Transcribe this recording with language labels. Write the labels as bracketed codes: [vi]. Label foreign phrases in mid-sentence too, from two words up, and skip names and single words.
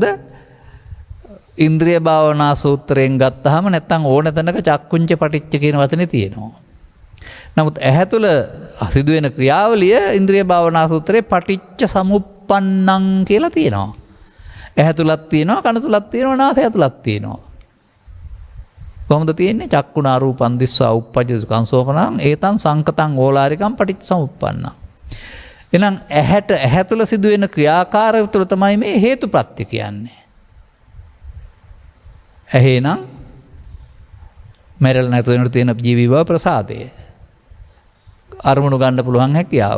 [si] ඉන්ද්‍රිය භාවනා සූත්‍රයෙන් ගත්තාම නැත්තම් ඕන තැනක [pi] චක්කුංච පටිච්ච [si] කියන වචනේ තියෙනවා. නමුත් ඇහැ තුල සිදුවෙන ක්‍රියාවලිය ඉන්ද්‍රිය භාවනා සූත්‍රයේ [pi] පටිච්ච සමුප්පන්නං [si] කියලා තියෙනවා. ඇහැ තුලක් තියෙනවා, කන තුලක් තියෙනවා, නාසය තුලක් තියෙනවා. කොහොමද තියෙන්නේ? [pi] චක්කුණා රූපං දිස්වා උප්පජ්ජ සුඛං සෝපනං ඒතං සංකතං ඕලාරිකං පටිච්චසමුප්පන්නං. [si] එහෙනම් ඇහැ තුල සිදුවෙන ක්‍රියාකාරය තුල තමයි මේ හේතුප්‍රත්‍ය කියන්නේ. ඇහෙනම් මෙරළ නැතු වෙනට තියෙන ජීවි බව ප්‍රසාදය. අරමුණු ගන්න පුළුවන් හැකියාව.